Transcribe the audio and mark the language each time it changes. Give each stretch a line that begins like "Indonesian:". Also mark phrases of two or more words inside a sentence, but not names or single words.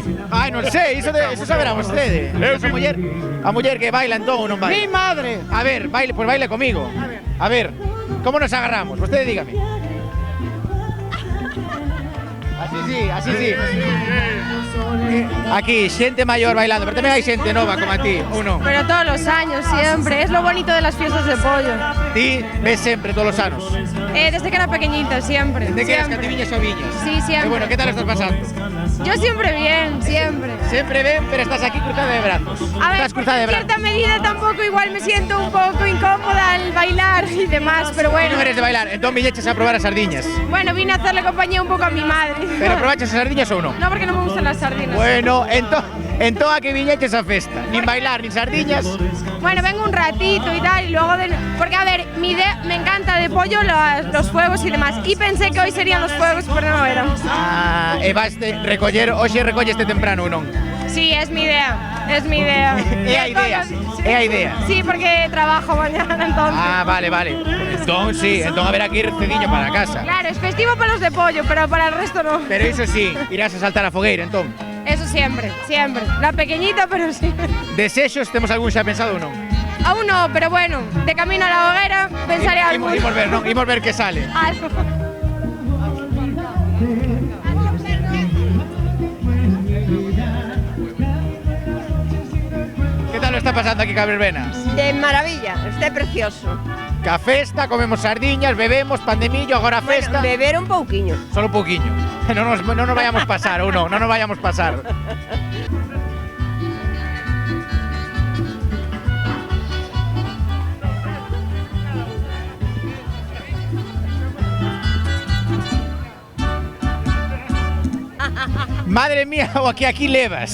Galician: Ai, non sei, iso saberá vostede. A muller que baila entón ou non baila?
Spanish: Mi madre.
Galician: A ver, baile, pues baile comigo. A ver, como nos agarramos? Vostede dígame. Así sí. Aquí, xente maior bailando, pero tamén hai xente nova como a ti, ou non?
Spanish: Pero todos los años, siempre. Es lo bonito de las fiestas de Pollo.
Galician: Ti ves sempre, todos os anos?
Spanish: Desde que era pequeñita, siempre.
Galician: Desde que eras cativiñas ou viñas?
Spanish: Sí, siempre.
Galician: E bueno, que tal estás pasando?
Spanish: Yo siempre bien, siempre. Siempre bien, pero estás aquí cruzada de brazos. A ver, estás cruzada de en brazos. cierta medida tampoco igual me siento un poco incómoda al bailar y demás, pero bueno.
Galician: Non eres de bailar, entón viñeches a probar as sardiñas.
Spanish: Bueno, vine a hacerle compañía un poco a mi madre.
Galician: Pero probaches as sardiñas ou non?
Spanish: No, porque no me gustan las sardinas.
Galician: Bueno, entón a que viñeches a festa, nin bailar, nin sardiñas.
Spanish: Bueno, vengo un ratito y tal, y luego porque a ver, mi idea, me encanta de Pollo los fuegos y demás, y pensé que hoy serían los fuegos, pero no eran.
Galician: E vas recoller, hoxe recolleste temprano ou non?
Spanish: Sí, es mi idea.
Galician: É a idea.
Spanish: Sí, porque trabajo mañana, entonces.
Galician: Vale. Entón sí, entón haberá que ir cediño para casa.
Spanish: Claro, es festivo para los de Pollo, pero para el resto no.
Galician: Pero iso sí, irás a saltar a fogueira, entón.
Spanish: Eso siempre. La pequeñita, pero sí.
Galician: Desexos, temos algún xa pensado ou non?
Spanish: Aún no, pero bueno, de camino a la hoguera pensaré algo.
Galician: Imos ver que sale. Algo.
Spanish: Que tal lo está pasando aquí, Caberbenas? De maravilla, está precioso.
Galician: Ca festa, comemos sardiñas, bebemos, pandemillo, agora festa. Bueno, beber un pouquiño. Solo un pouquiño. Non nos vayamos pasar, ou non nos vayamos pasar. Madre mía, o que aquí levas.